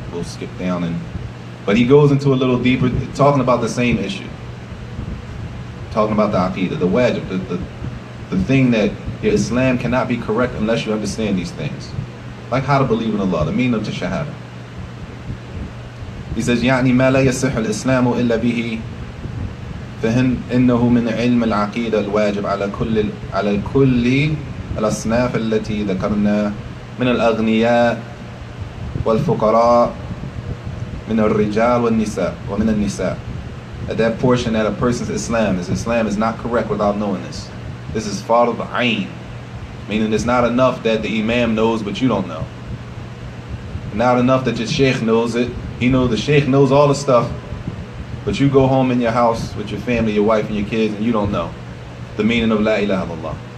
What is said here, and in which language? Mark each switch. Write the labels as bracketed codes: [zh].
[en] We'll skip down, but he goes into a little deeper, talking about the same issue. Talking about the Aqidah, the wajib, the thing that your Islam cannot be correct unless you understand these things. Like how to believe in Allah, the meaning of the Shahada. He says, [ar] يعني ما لا يصح الإسلام إلا به فإنه من علم العقيدة الواجب على كل الأصناف التي ذكرنا من الأغنياء والفقراء من الرجال والنساء ومن النساء. [en] At that portion that a person's Islam is not correct without knowing this. This is Fard Ain, meaning it's not enough that the Imam knows but you don't know. Not enough that your Sheikh knows it. The Sheikh knows all the stuff, but you go home in your house with your family, your wife and your kids, and you don't know the meaning of La ilaha illallah.